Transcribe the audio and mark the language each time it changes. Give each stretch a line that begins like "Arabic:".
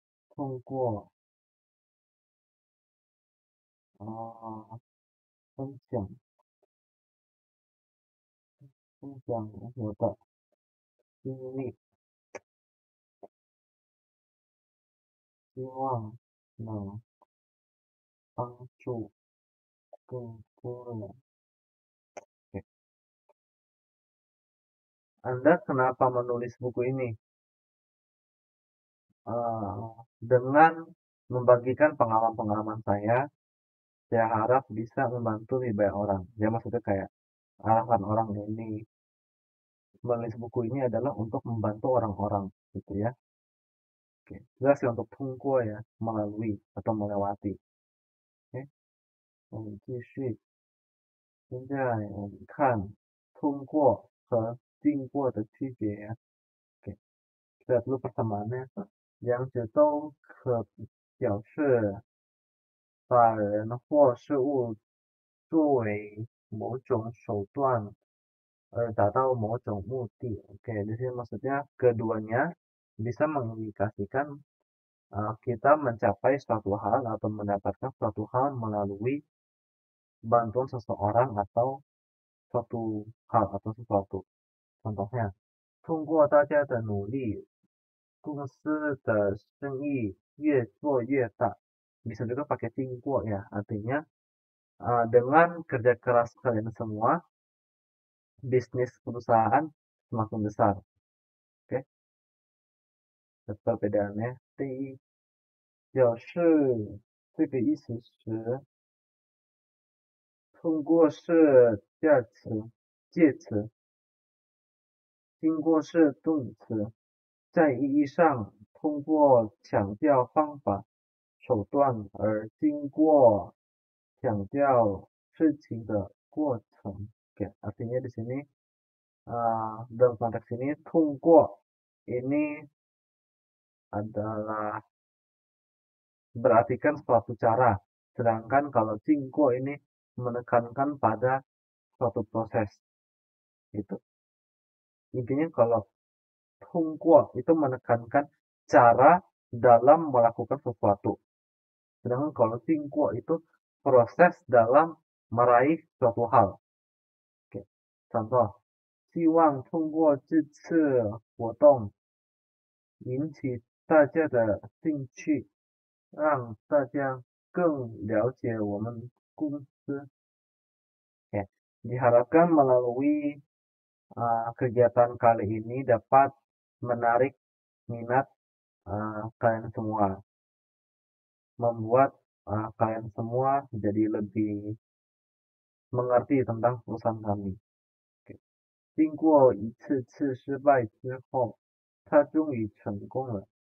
Chinese: 通过分享我的经历，希望能帮助更多人.
Indonesian: Oke. Anda kenapa menulis buku ini? Dengan membagikan pengalaman-pengalaman saya harap bisa membantu lebih banyak orang. Ya maksudnya kayak arahan orang ini menulis buku ini adalah untuk membantu orang-orang gitu ya. Oke, jelas ya untuk tunggu ya, melalui atau melewati.
Chinese: Oke, 我们继续。现在我们看通过和经过的区别.
Indonesian: Oke, kita dulu persamaannya.
Chinese: 两者都可表示把人或事物作为某种手段达到某种目的.
Indonesian: Oke, di sini maksudnya keduanya bisa mengindikasikan kita mencapai suatu hal atau mendapatkan suatu hal melalui bantuan seseorang atau suatu hal atau sesuatu. Contohnya,
Chinese: 通过大家的努力，公司的生意越做越大.
Indonesian: Bisa juga pakai 经过 ya, artinya dengan kerja keras kalian semua, bisnis perusahaan semakin besar. Oke, perbedaannya.
Chinese: 第一，表示这个意思时，通过是介词，经过是动词，在意义上通过强调方法、手段而经过强调事情的过程.
Indonesian: Oke, artinya di sini dalam konteks ini 通过 ini adalah berartikan suatu cara, sedangkan kalau 经过 ini menekankan pada suatu proses. Itu intinya kalau 通过 itu menekankan cara dalam melakukan sesuatu. Sedangkan kalau 经过 itu proses dalam meraih suatu hal. Oke, contoh,
Chinese: 希望通过这次活动引起大家的兴趣，让大家更了解我们公司.
Indonesian: Oke, diharapkan melalui kegiatan kali ini dapat menarik minat kalian semua, membuat kalian semua jadi lebih mengerti tentang perusahaan kami.
Chinese: 经过一次次失败之后，他终于成功了.